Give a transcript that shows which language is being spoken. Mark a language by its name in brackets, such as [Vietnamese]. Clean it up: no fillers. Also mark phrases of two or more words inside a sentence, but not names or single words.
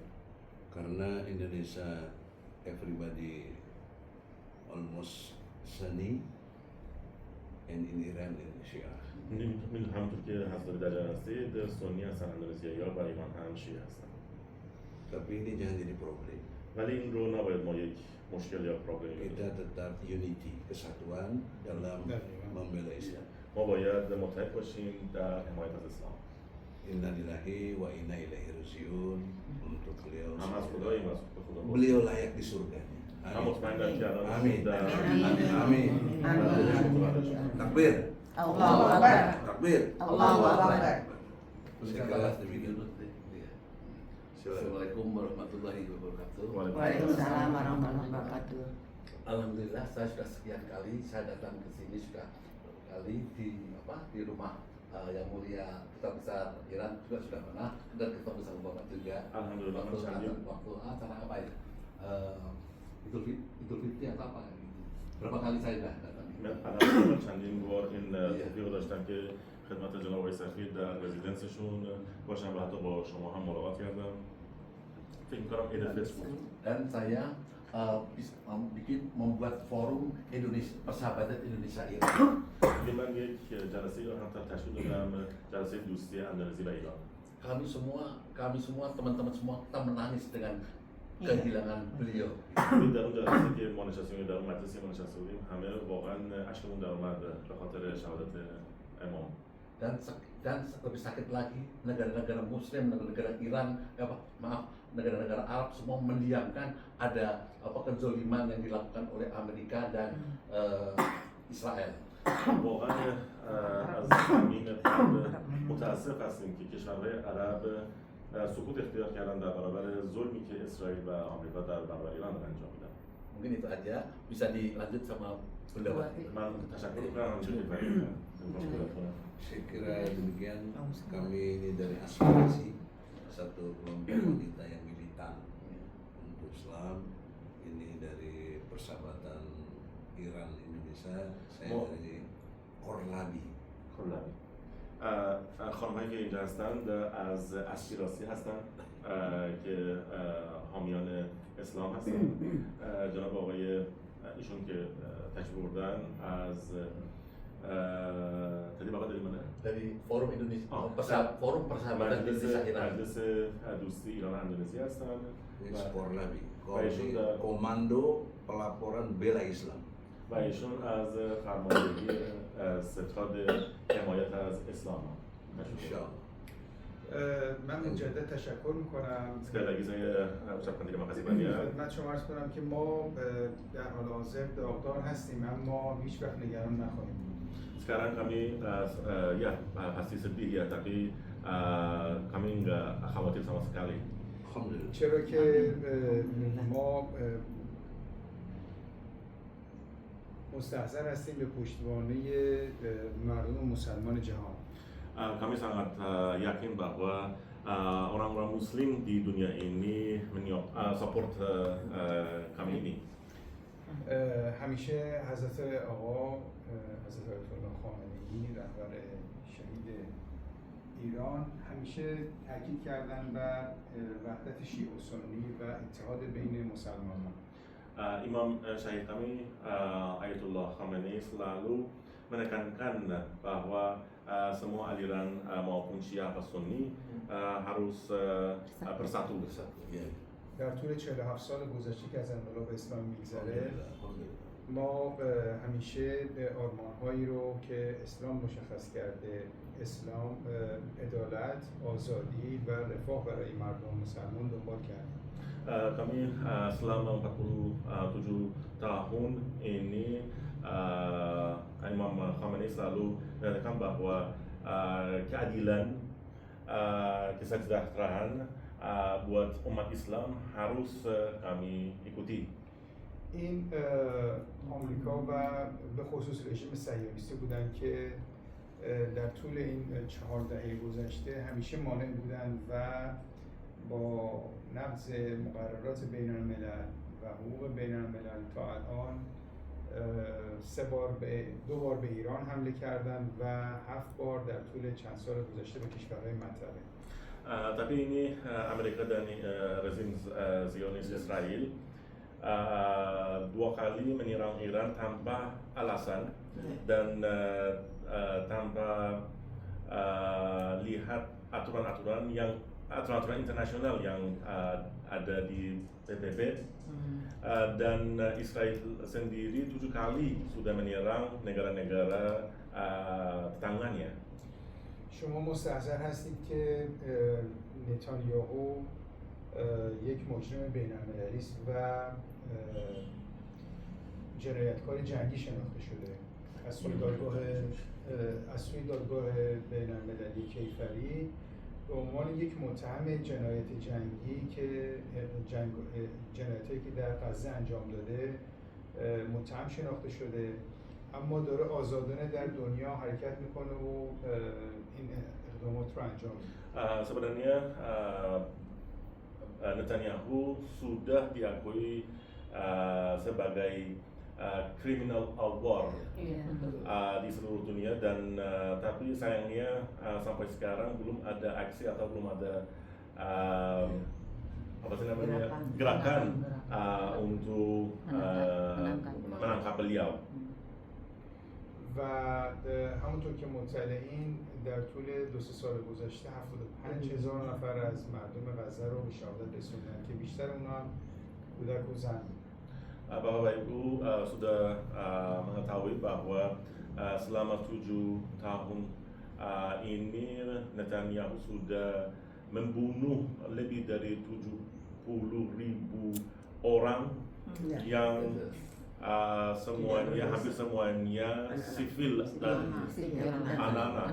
[Indonesian] Karena Indonesia, [English] everybody almost Sunni, and in Iran and Shia. [Persian] همونطور که حضرت در جریان هستید سنی هستن اندونزیایی‌ها و ایران هم شیعه هستن. [Indonesian] Tapi ini jangan jadi problem. [Persian] ولی این رو نباید ما یک مشکل یا پرابلمی [Indonesian] Kita [Persian] بدونیم. [Indonesian] tetap unity, kesatuan dalam membela Islam. [Persian] ما باید متحد باشیم در حمایت از اسلام. [Arabic] إنا لله وإنا إليه راجعون [Indonesian] untuk beliau. [Persian] هم از خداییم و از خدا باشیم. [Indonesian] Beliau layak di surga. [Persian] هم مطمئنم که الان [Indonesian] Amin. [Persian] در [Indonesian] Amin. Takbir. [Arabic] الله أكبر. [Indonesian] Takbir. [Arabic] الله أكبر. [Indonesian] Sekelas demikian. [Arabic] السلام عليكم ورحمة الله وبركاته. وعليكم السلام ورحمة الله وبركاته. [Indonesian] Alhamdulillah saya sudah sekian kali saya datang ke sini sudah kali di rumah yang mulia Duta Besar Iran juga sudah pernah dan ketemu sama Bapak juga. Alhamdulillah, Waktu acara apa ya? Idul Fitri atau apa? Berapa kali saya sudah datang? [Persian] الان چندین بار این توفیق رو داشتم که خدمت جناب آقای سفیر در رزیدنسشون باشم و حتی با شما هم ملاقات کردم. فکر می‌کنم عید فطر بود. [Indonesian] Dan saya membuat forum Indonesia persahabatan Indonesia Iran. [Persian] که من یک جلسه رو هم تشکیل دادم، جلسه دوستی اندونزی و ایران. [Indonesian] Kami semua teman-teman semua kita menangis dengan kehilangan beliau. [Persian] در اون جلسه که ما نشستیم در اون مجلسی ما نشسته بودیم همه واقعا اشکمون در اومد به خاطر شهادت امام. [Indonesian] Dan lebih sakit lagi negara-negara Muslim, negara-negara Iran, negara-negara Arab semua mendiamkan ada kezaliman yang dilakukan oleh Amerika dan Israel. [Persian] واقعا از همین قلب متاسف هستیم که کشورهای عرب سکوت اختیار کردن در برابر ظلمی که اسرائیل و آمریکا در برابر ایران انجام میدن. [Indonesian] Mungkin itu aja, bisa dilanjut sama Bunda Wati. [Persian] من تشکر میکنم همچنین که [Indonesian] Saya kira demikian kami ini dari aspirasi satu kelompok wanita yang militan untuk Islam, ini dari persahabatan Iran Indonesia, saya dari Korlabi. [Persian] خانم‌هایی که اینجا هستند از اسپیراسی هستند که حامیان اسلام هستند. جناب آقای ایشون که تشریف بردن از [Indonesian] tadi Bapak dari mana? Dari Forum Indonesia, Forum Persahabatan Indonesia Iran. [Persian] مجلس دوستی ایران و اندونزی هستند. [Indonesian] Ini Korlabi, Baik, Komando Pelaporan Bela Islam. [Persian] و ایشون از فرماندهی ستاد حمایت از اسلام [Arabic] إن شاء الله. [Persian] من مجدد تشکر میکنم [Indonesian] Sekali lagi saya ucapkan terima kasih banyak. [Persian] خدمت شما عرض کنم که ما در حال حاضر داغدار هستیم اما هیچ وقت نگران نخواهیم بود. [Indonesian] Sekarang kami ya pasti sedih ya, tapi kami nggak khawatir sama sekali. Alhamdulillah. [Persian] چرا که ما مستحضر هستیم به پشتوانه مردم مسلمان جهان. [Indonesian] Kami sangat yakin bahwa orang-orang Muslim di dunia ini support kami ini. [Persian] همیشه حضرت آقا حضرت آیت الله خامنه‌ای رهبر شهید ایران همیشه تاکید کردن بر وحدت شیعه و سنی و اتحاد بین مسلمانان. [Indonesian] Imam Syahid kami Ayatullah Khamenei selalu menekankan bahwa semua aliran maupun Syiah atau Sunni harus bersatu. Ya. [Persian] در طول 47 سال گذشته که از انقلاب اسلام میگذره [Indonesian] Alhamdulillah. [Persian] ما همیشه آرمان‌هایی رو که اسلام مشخص کرده، اسلام عدالت، آزادی و رفاه برای مردم مسلمان دنبال کردیم. [Indonesian] Kami selama 47 tahun ini Imam Khamenei selalu menyatakan bahwa keadilan, kesejahteraan buat umat Islam harus kami ikuti. [Persian] این آمریکا و به خصوص رژیم صهیونیستی بودن که در طول این 4 دهه گذشته همیشه مانع بودن و با نقض مقررات بین الملل و حقوق بین الملل تا الان 2 بار به ایران حمله کردن و 7 بار در طول چند سال گذشته به کشورهای منطقه. [Indonesian] Tapi ini Amerika dan rezim Zionis Israel 2 kali menyerang Iran tanpa alasan dan tanpa lihat aturan-aturan internasional yang ada di PBB. Dan Israel sendiri 7 kali sudah menyerang negara-negara tetangganya. [Persian] شما مستحضر هستید که نتانیاهو یک مجرم بین‌المللی است و جنایتکار جنگی شناخته شده. از سوی دادگاه بین‌المللی کیفری به عنوان یک متهم جنایت جنگی که جنایتی که در غزه انجام داده متهم شناخته شده، اما داره آزادانه در دنیا حرکت میکنه و این اقدامات رو انجام میده. [Indonesian] Sebenarnya Netanyahu sudah diakui sebagai [English] criminal of war [Indonesian] di seluruh dunia dan tapi sayangnya sampai sekarang belum ada aksi atau belum ada apa sih namanya gerakan untuk menangkap beliau. [Persian] و همونطور که مطلعین در طول 2-3 سال گذشته 75,000 نفر از مردم غزه رو به شهادت رسوندن که بیشتر اونا کودک و زن. [Indonesian] Bapak Ibu sudah mengetahui bahwa selama 7 tahun ini Netanyahu sudah membunuh lebih dari 70.000 orang yang semuanya hampir semuanya sivil dan anak-anak.